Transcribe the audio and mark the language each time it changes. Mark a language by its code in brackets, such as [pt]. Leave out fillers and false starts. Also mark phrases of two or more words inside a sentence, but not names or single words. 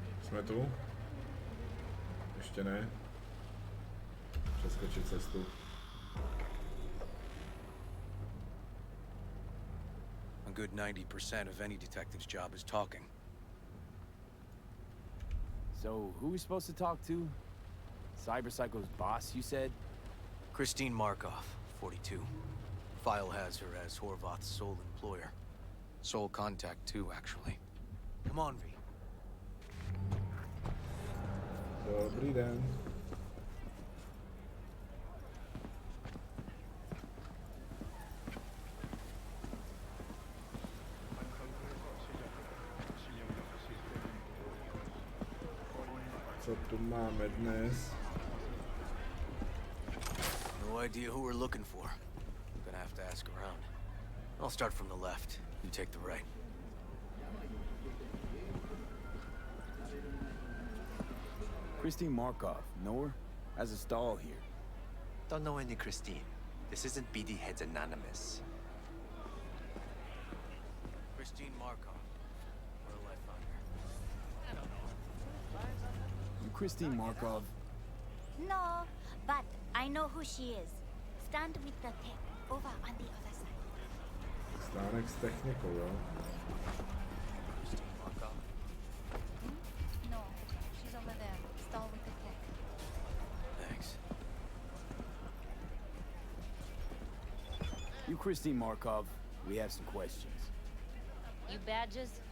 [cs] Jsme tu? Ještě ne. Přeskočit cestu. [en] A good 90% of any detective's job is talking. So, who are we supposed to talk to? Cyberpsycho's boss, you said? Christine Markov, 42. File has her as Horvath's sole employer. Sole contact, too, actually. Come on, V. [cs] Dobrý den. Co tu máme dnes? [en] No idea who we're looking for. Gonna have to ask around. I'll start from the left. You take the right. Christine Markov, know her? Has a stall here. Don't know any Christine. This isn't BD Heads Anonymous. Christine Markov. Where'll I find her? I don't know. You Christine Markov? No, but I know who she is. Stand with the tech over on the other side. [cs] Stánek s technikou, jo? [en] Christine Markov. No, she's over there. Stall with the tech. Thanks. You Christine Markov, we have some questions. You badges?